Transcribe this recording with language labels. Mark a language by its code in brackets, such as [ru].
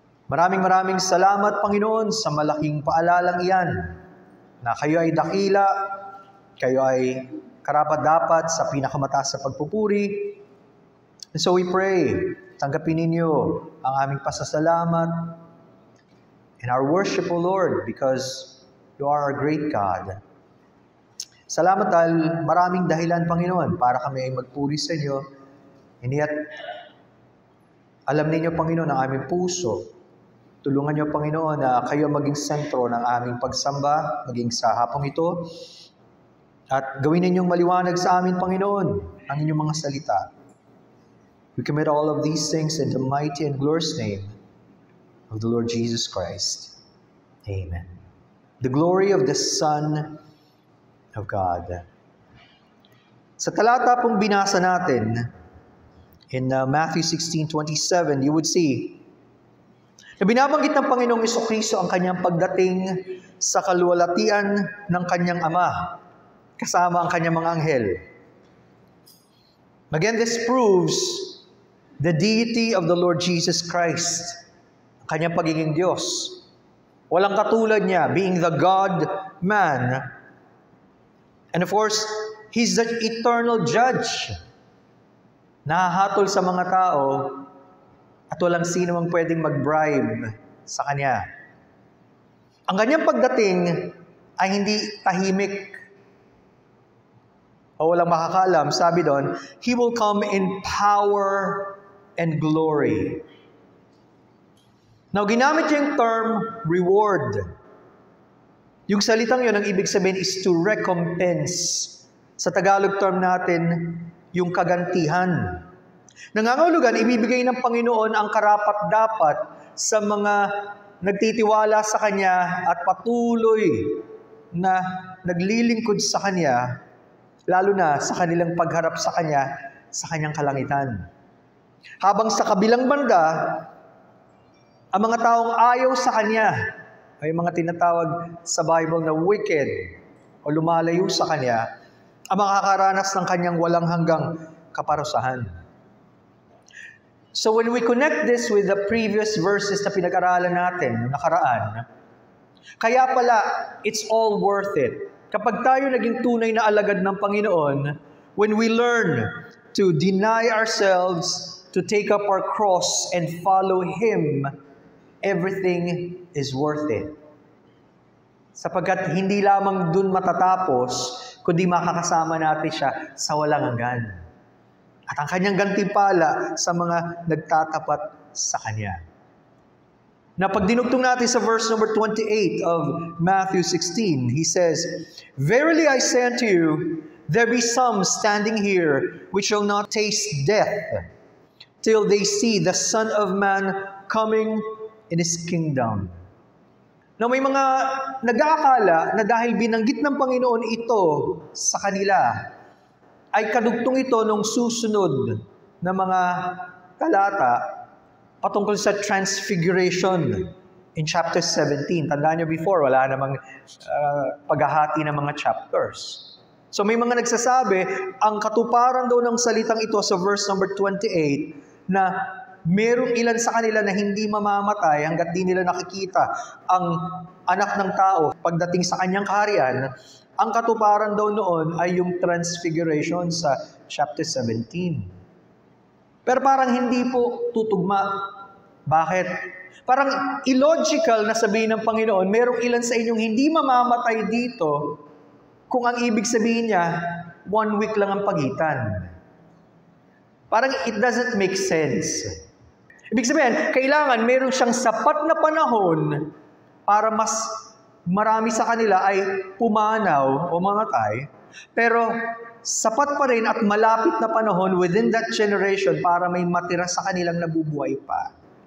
[tl] Maraming salamat, Panginoon, sa malaking paalalang iyan na kayo ay dakila, kayo ay karapat-dapat sa pinakamataas sa pagpupuri. [en] And so we pray, [tl] tanggapin ninyo ang aming pasasalamat [en] and our worship, O Lord, because you are a great God. [tl] Salamat dahil maraming dahilan, Panginoon, para kami ay magpuri sa inyo. [en] And yet, [tl] alam ninyo, Panginoon, ang aming puso. Tulungan niyo, Panginoon, na kayo maging sentro ng aming pagsamba, maging sa hapong ito. At gawin ninyong maliwanag sa amin, Panginoon, ang inyong mga salita. [en] We commit all of these things in the mighty and glorious name of the Lord Jesus Christ. Amen. The glory of the Son of God. [tl] Sa talata pong binasa natin, [en] in Matthew 16:27, you would see [tl] na binabanggit ng Panginoong Jesucristo ang kanyang pagdating sa kaluwalhatian ng kanyang Ama, kasama ang kanyang mga anghel. [en] Again, this proves the deity of the Lord Jesus Christ, [tl] ang kanyang pagiging Diyos. Walang katulad niya, [en] being the God-man. And of course, He's the eternal judge. [tl] Nahahatol sa mga tao at walang sino mang pwedeng mag-bribe sa Kanya. Ang kanyang pagdating ay hindi tahimik o walang makakaalam. Sabi doon, [en] He will come in power and glory. [tl] Now, ginamit niya yung term reward. Yung salitang yun, ang ibig sabihin [en] is to recompense. [tl] Sa Tagalog term natin, yung kagantihan. Nangangahulugan, ibibigay ng Panginoon ang karapat-dapat sa mga nagtitiwala sa Kanya at patuloy na naglilingkod sa Kanya, lalo na sa kanilang pagharap sa Kanya, sa Kanyang kalangitan. Habang sa kabilang banda, ang mga taong ayaw sa Kanya, ay mga tinatawag sa Bible na wicked o lumalayo sa Kanya, ang makakaranas ng Kanyang walang hanggang kaparusahan. [en] So when we connect this with the previous verses [tl] na pinag-aralan natin, nakaraan, kaya pala, [en] it's all worth it. [tl] Kapag tayo naging tunay na alagad ng Panginoon, [en] when we learn to deny ourselves, to take up our cross and follow Him, everything is worth it. [tl] Sapagkat hindi lamang dun matatapos, kundi makakasama natin siya sa walang hanggan. At ang kanyang gantimpala sa mga nagtatapat sa Kanya. Na pag dinugtong natin sa [en] verse number 28 of Matthew 16, He says, "Verily I say unto you, there be some standing here which shall not taste death, till they see the Son of Man coming in His kingdom." [tl] Now may mga nag-aakala na dahil binanggit ng Panginoon ito sa kanila, ay kadugtong ito nung susunod na mga talata patungkol sa Transfiguration in chapter 17. Tandaan nyo before, wala namang paghahati ng mga chapters. So may mga nagsasabi, ang katuparan daw ng salitang ito sa verse number 28, na merong ilan sa kanila na hindi mamamatay hanggat di nila nakikita ang anak ng tao pagdating sa kanyang kaharian. Ang katuparan daw noon ay yung Transfiguration sa chapter 17. Pero parang hindi po tutugma. Bakit? Parang illogical na sabihin ng Panginoon, merong ilan sa inyong hindi mamamatay dito kung ang ibig sabihin niya, 1 week lang ang pagitan. Parang [en] it doesn't make sense. [tl] Ibig sabihin, kailangan meron siyang sapat na panahon para mas marami sa kanila ay pumanaw o mamatay, pero sapat pa rin at malapit na panahon [en] within that generation [tl] para may matira sa kanilang nabubuhay pa.